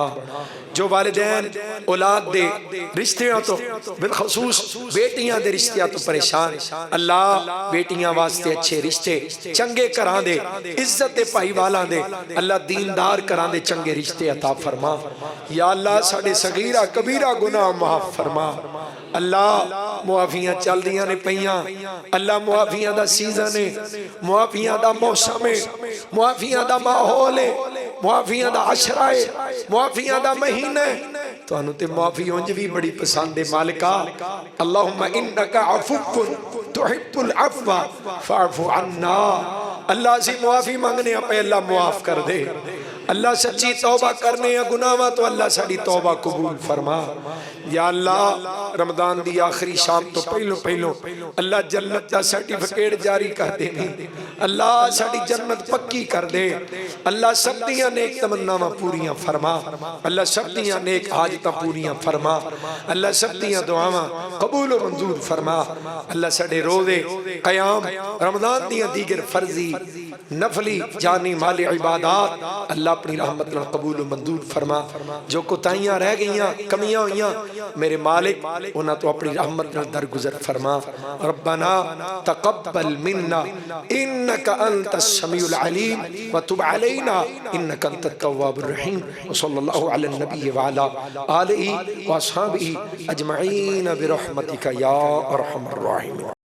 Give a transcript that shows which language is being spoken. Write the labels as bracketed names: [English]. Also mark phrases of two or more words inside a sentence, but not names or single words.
[Punjabi] جو والدین اولاد دے رشتیاں تو بالخصوص بیٹیاں دے رشتیاں تو پریشان، اللہ بیٹیاں واسطے اچھے رشتے، چنگے گھراں دے، عزت دے بھائیوالاں دے، اللہ دیندار گھراں دے چنگے رشتے عطا فرما. یا اللہ ساڈے صغیرہ کبیرہ گناہ معاف فرما. اللہ معافیاں چل دیاں نے پئیاں، اللہ معافیاں دا سیزن ہے، معافیاں دا موسم ہے، معافیاں دا ماحول ہے، معافیاں دا عشرہ ہے، معافیاں دا مہینہ ہے. تہانوں تے معافی انج بھی بڑی پسند ہے مالکا. [Arabic] اللهم إنك عفو تحب العفو فاعف عنا. [Punjabi] اللہ اسی معافی منگنے پے اللہ معاف کر دے۔ اللہ سچی توبہ کرنے گناہ تو اللہ ساڈی توبہ قبول فرما. یا اللہ رمضان دی آخری شام تو پہلو پہلو اللہ جنت کا سرٹیفکیٹ جاری کر دے. اللہ ساڈی جنت پکی کر دے۔ اللہ سب دیاں نیک تمناواں پوریاں فرما. اللہ سب دیاں نیک حاجتاں پوریاں فرما۔ اللہ سب دیاں دعاواں قبول اور منظور فرما. اللہ ساڈے روزے قیام رمضان دیاں دیگر فرضی نفلی جانی مالی عبادت اللہ اپنی رحمت نال قبول منظور فرما. جو کوتاہیاں رہ گئیاں کمیاں ہوئیاں میرے مالک انہاں تو اپنی رحمت نال درگزر فرما. [Arabic] ربنا تقبل منا إنك أنت السميع العليم وتب علينا إنك أنت التواب الرحيم. وصلى الله على النبي وعلى آله وأصحابه أجمعين برحمتك يا أرحم الراحمين.